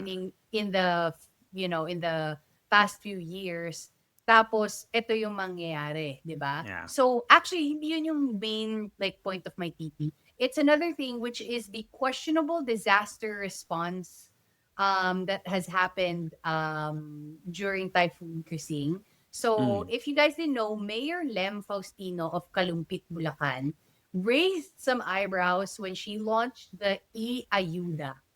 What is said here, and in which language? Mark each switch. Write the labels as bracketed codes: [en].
[en] happening in the past few years. [tl] Tapos ito yung mangyayari, 'di ba? [en] yeah. So actually [tl] hindi yun yung [en] main like point of my TP. It's another thing, which is the questionable disaster response that has happened during Typhoon Krising. So, Mm. if you guys didn't know, Mayor Lem Faustino of Calumpit, Bulacan, raised some eyebrows when she launched the E-Ayuda.